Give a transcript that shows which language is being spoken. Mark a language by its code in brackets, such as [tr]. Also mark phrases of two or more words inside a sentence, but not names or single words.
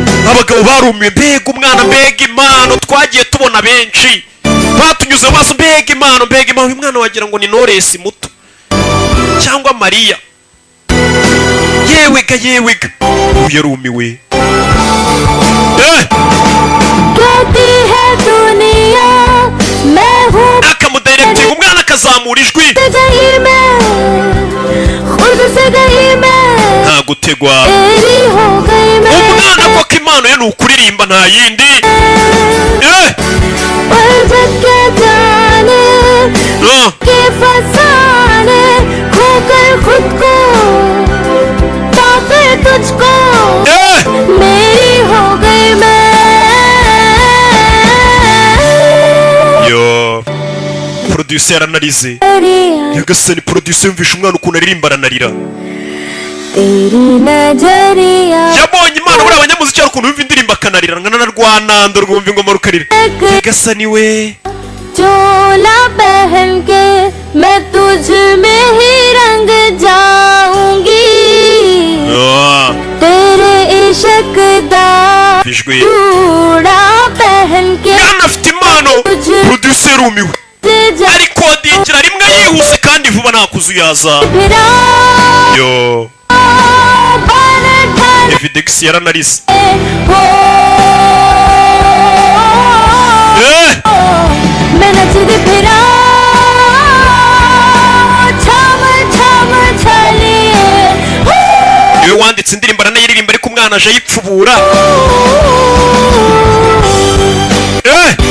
[rw] Abagabo barumiwe, mbega umwana, mbega impano, twagiye tubona benshi. Batunyuze mu maso, mbega impano, mbega impano. Uyu mwana wagira ngo ni Knowless muto. Cyangwa Mariya. Yewe ga, yewe ga. Uyu yarumiwe. Eh. [hi] कहती है दुनिया, मैं हूँ [rw] Akamudirecting, umwana akazamura ijwi. [hi] से गई मैं, खुद से गई मैं, [rw] Nta gutegwa. [hi] तेरी हो गई मैं। [rw] Umwana koko impano ye ni ukuririmba, nta yindi. [hi] Eh. पल जब के जाने Ah. के फसाने, खोकर खुद को पाकर तुझको, Eh. मेरी हो गई मैं। [rw] Yo. Producer yaranarize. नजरिया। Nyagasani, producer yumvishe umwana ukuntu aririmba, aranarira. [hi] तेरी नजरिया। [rw] Yabonye impano, buriya abanyamuziki hari ukuntu bumva indirimbo akanarira, ngana na Rwanando rwumva ingoma rukarira. Nyagasani we. [hi] चोला पहन के मैं तुझ में ही रंग जाऊंगी। Ah. तेरे इश्क दा Ijwi. चूड़ा पहन के [rw] Mwana afite impano. Producer yarumiwe. Arikodingira rimwe yihuse kandi vuba, nta kuzuyaza. [hi] फिरा Yo. बाल ठाने [rw] Evidex yaranarize. [hi] हो। Eh. मैं नचती फिरा, छम छम छलिए। [rw] Niwe wanditse indirimbo, aranayiririmba, ariko umwana aje ayipfubura. Eh.